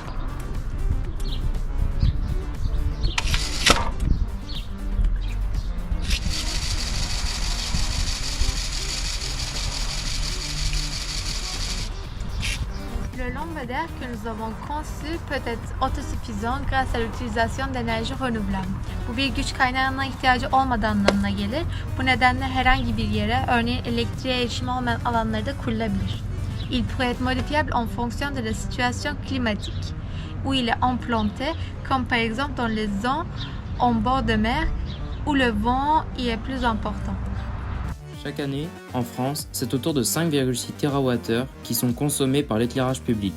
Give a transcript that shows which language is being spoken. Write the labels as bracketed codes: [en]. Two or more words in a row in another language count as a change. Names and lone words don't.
[fr] Le lampadaire que nous avons conçu peut être autosuffisant grâce à l'utilisation d'énerji renouvelable. [tr] Bu bir güç kaynağına ihtiyacı olmadığı anlamına gelir. Bu nedenle herhangi bir yere, örneğin elektriğe erişimi olmayan alanları da kurulabilir. [fr] Il pourrait être modifiable en fonction de la situation climatique où il est implanté, comme par exemple dans les zones en bord de mer où le vent y est plus important. Chaque année, en France, c'est autour de 5,6 TWh qui sont consommés par l'éclairage public.